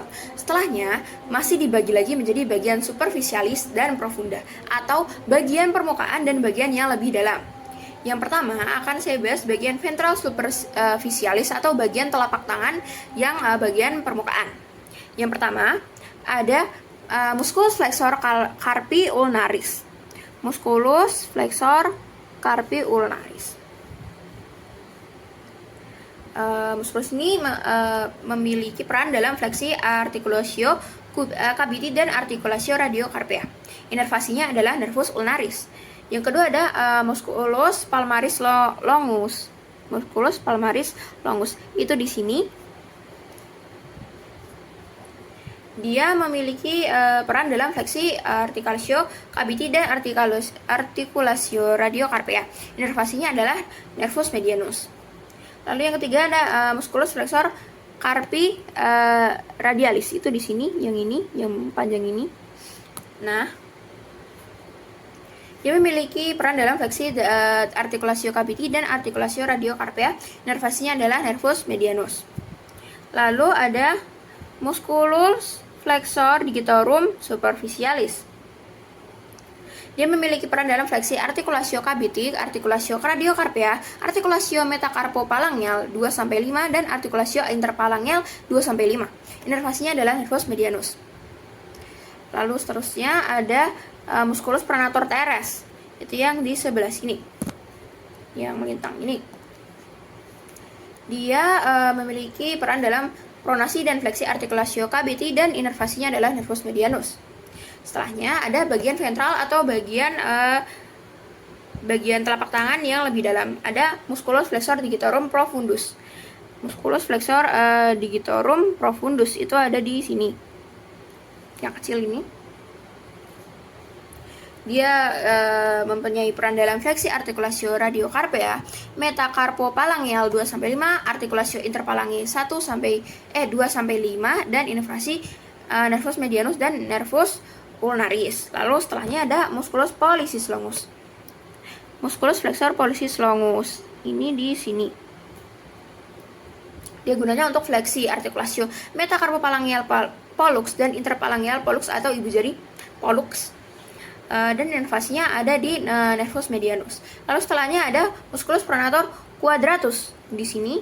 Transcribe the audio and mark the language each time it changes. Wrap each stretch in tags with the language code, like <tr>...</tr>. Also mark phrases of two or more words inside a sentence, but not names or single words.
<id>Setelahnya, masih dibagi lagi menjadi bagian superficialis dan profunda, atau bagian permukaan dan bagian yang lebih dalam. Yang pertama akan saya bahas bagian ventral superficialis atau bagian telapak tangan yang bagian permukaan. Yang pertama ada</id> <la>musculus flexor carpi ulnaris. Musculus flexor carpi ulnaris.</la> <id>Musculus ini memiliki peran dalam fleksi</id> <la>articulatio caviti</la> <id>dan</id> <la>articulatio radiocarpea.</la> <id>Inervasinya adalah</id> <la>nervus ulnaris.</la> <id>Yang kedua ada</id> <la>musculus palmaris longus. Musculus palmaris longus</la> <id>itu di sini. Dia memiliki peran dalam fleksi</id> <la>articulatio caviti</la> <id>dan</id> <la>articulatio radiocarpea.</la> <id>Inervasinya adalah</id> <la>nervus medianus.</la> <id>Lalu yang ketiga ada</id> <la>musculus flexor carpi radialis,</la> <id>itu di sini, yang ini, yang panjang ini. Nah, dia memiliki peran dalam fleksi</id> <la>articulatio caviti</la> <id>dan</id> <la>articulatio radiocarpea.</la> <id>Inervasinya adalah</id> <la>nervus medianus.</la> <id>Lalu ada</id> <la>musculus flexor digitorum superficialis.</la> <id>Dia memiliki peran dalam fleksi</id> <la>articulatio caviti, articulatio radiocarpea, articulatio metacarpophalangeal</la> <id>2-5 dan</id> <la>articulatio interphalangeal</la> <id>2-5. Inervasinya adalah</id> <la>nervus medianus.</la> <id>Lalu seterusnya ada</id> <la>musculus pronator teres,</la> <id>itu yang di sebelah sini, yang melintang ini. Dia memiliki peran dalam pronasi dan fleksi</id> <la>articulatio caviti</la> <id>dan inervasinya adalah</id> <la>nervus medianus.</la> <id>Setelahnya ada bagian ventral atau bagian telapak tangan yang lebih dalam. Ada</id> <la>musculus flexor digitorum profundus. Musculus flexor digitorum profundus</la> <id>itu ada di sini, yang kecil ini. Dia mempunyai peran dalam fleksi artikulasio radiocarpea, metacarpopalangeal 2-5, artikulasio interpalange 2-5, dan inervasi</id> <la>nervus medianus</la> <id>dan</id> <la>nervus ulnaris.</la> <id>Lalu setelahnya ada</id> <la>musculus pollicis longus. Musculus flexor pollicis longus.</la> <id>Ini di sini. Dia gunanya untuk fleksi artikulasio</id> <la>metacarpopalangeal pollux</la> <id>dan</id> <la>interpalangeal pollux</la> <id>atau ibu jari pollux. Dan inervasinya ada di</id> <la>nervus medianus.</la> <id>Lalu setelahnya ada</id> <la>musculus pronator quadratus</la> <id>di sini.</id>